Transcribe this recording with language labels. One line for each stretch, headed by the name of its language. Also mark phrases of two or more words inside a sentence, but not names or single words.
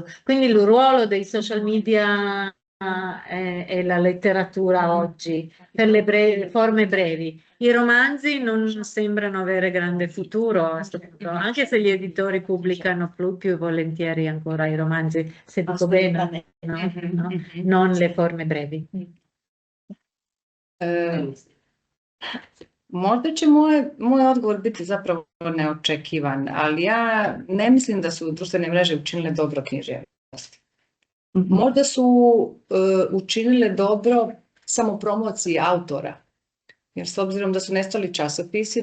Italian: Quindi il ruolo dei social media è la letteratura oggi, per le forme brevi. I romanzi non sembrano avere grande futuro a questo punto, anche se gli editori pubblicano più volentieri ancora i romanzi, se dico bene, no? No? Non le forme brevi.
Croatian: Možda će moj odgovor biti zapravo neočekivan, ali ja ne mislim da su društvene mreže učinile dobro književnosti. Možda su učinile dobro samo promociji autora, jer s obzirom da su nestali časopisi,